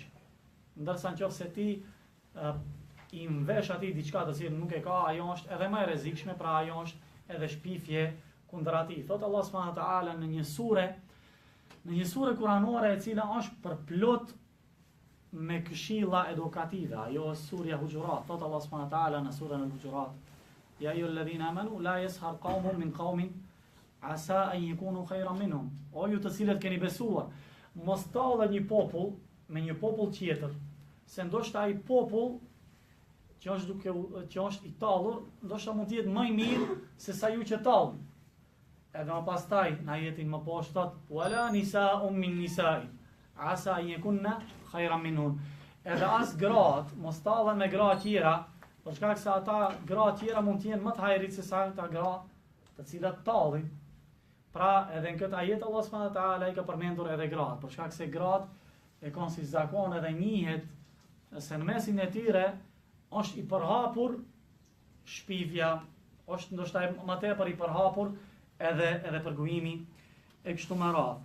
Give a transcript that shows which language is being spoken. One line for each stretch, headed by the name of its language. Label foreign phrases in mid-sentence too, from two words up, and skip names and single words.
Albanian: Ndërsa nëse ti i mvesh atij diçka të cilën nuk e ka, ajo është edhe më e rrezikshme, pra ajo është edhe shpifje kundër atij. Thot Allah
Arabic: سبحانه وتعالى
Albanian: në një sure kuranore e cila është përplot me këshilla edukative. Ajo është surja Hujurat.
Arabic: Thot Allah سبحانه وتعالى
Albanian: në surën
Arabic: Al-Hujurat: "يا أيها الذين آمنوا لا يسخر قوم من قوم عسى أن يكونوا خيرا منهم."
Albanian: O ju të cilët keni besuar, mos tallet një popull me një popull tjetër, se ndoshta ai popull që është i tallur, ndoshta mund të jetë më i mirë se sa ju që tallni. Edhe më pastaj në ajetin më poshtë thot:
Arabic: "ولا نساء من نساء عسى أن يكن خيرا منهن."
Albanian: Edhe as gratë mos tallen me gra tjera, për shkak se ata gra tjera mund të jenë më të hajrit se sa ata gra të cilat tallin. Pra, edhe në këtë ajet Allah
Arabic: سبحانه وتعالى
Albanian: i ka përmendur edhe gratë, për shkak se gratë e kanë si zakon edhe njihet se në mesin e tyre është i përhapur shpifja është ndoshta më tepër i përhapur edhe përgujimi e kështu me radhë.